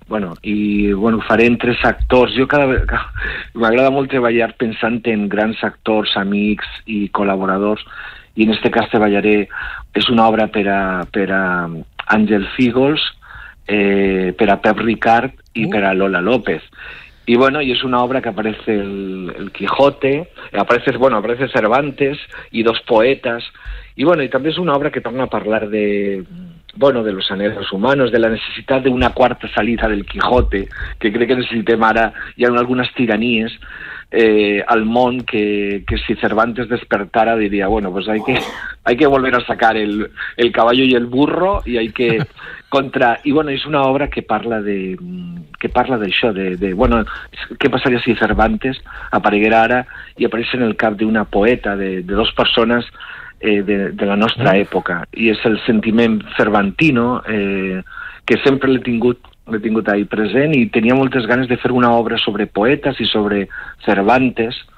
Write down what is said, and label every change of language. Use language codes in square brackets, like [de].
[ca] Bueno, i bueno, faré en tres actors. Jo cada vegada m'agrada molt treballar pensant en grans actors, amics i col·laboradors, i en este cas treballaré, és una obra per a Àngel Fígols, per a Pep Ricard i per a Lola López. [es] Y bueno, y es una obra que aparece el Quijote, aparece Cervantes y dos poetas. Y bueno, y también es una obra que torna a hablar de los anhelos humanos, de la necesidad de una cuarta salida del Quijote, que cree [ca] que necesitem ara, [es] y en algunas tiranías [ca] al món, [es] que si Cervantes despertara diría, bueno, pues hay que volver a sacar el caballo y el burro, y hay que contra. Y bueno, es una obra que [ca] parla d'això, bueno, què passaria si Cervantes apareguera ara i apareix en el cap d'una poeta, de dos persones de la nostra època. I és el sentiment cervantino que sempre l'he tingut ahí present, i tenia moltes ganes de fer una obra sobre poetes i sobre Cervantes.